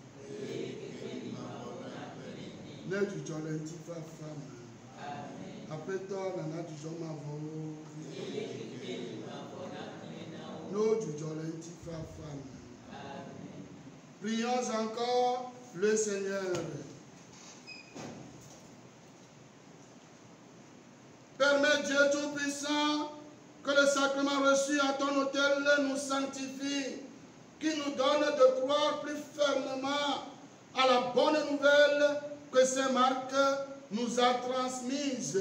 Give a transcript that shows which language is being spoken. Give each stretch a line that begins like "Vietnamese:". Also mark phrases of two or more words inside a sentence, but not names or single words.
Ewe: Ne dzudzɔ le ŋuti fafa me. Aƒetɔ nana dzudzɔ ma vɔ wo. Ne dzudzɔ le ŋuti fafa me.
French: Prions encore le Seigneur. Permets Dieu Tout-Puissant que le sacrement reçu à ton autel nous sanctifie, qui nous donne de croire plus fermement à la bonne nouvelle que Saint Marc nous a transmise.